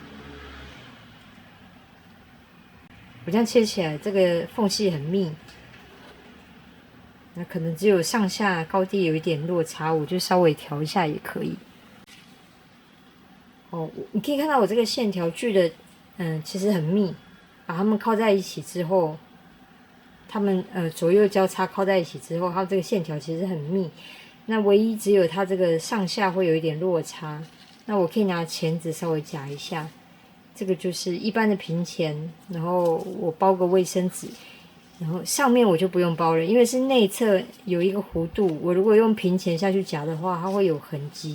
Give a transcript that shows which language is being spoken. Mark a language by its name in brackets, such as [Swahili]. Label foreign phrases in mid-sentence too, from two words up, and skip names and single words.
[Chinese] 我這樣切起來，這個縫隙很密，那可能只有上下高低有一點落差，我就稍微調一下也可以。哦，你可以看到我這個線條鋸的，其實很密，把它們靠在一起之後，它們左右交叉靠在一起之後，它這個線條其實很密。那唯一只有它這個上下會有一點落差，那我可以拿鉗子稍微夾一下。這個就是一般的平鉗，然後我包個衛生紙，然後上面我就不用包了，因為是內側有一個弧度，我如果用平鉗下去夾的話，它會有痕跡。